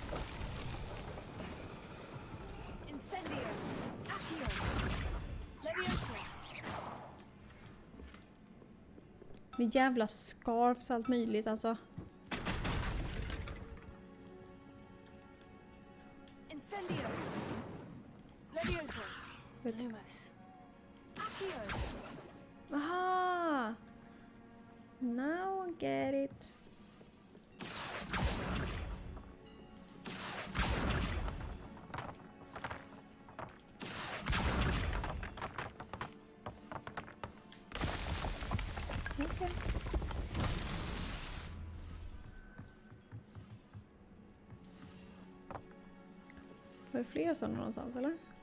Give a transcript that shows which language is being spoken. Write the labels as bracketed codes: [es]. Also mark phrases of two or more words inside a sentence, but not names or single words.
[sv] Incendio. Accio. Levioso. Med jävla scarfs och allt möjligt alltså. Incendio. Levioso. Lumos. Accio. [en] Aha! Now I get it. Okay. [sv] Var det fler sådana någonstans eller?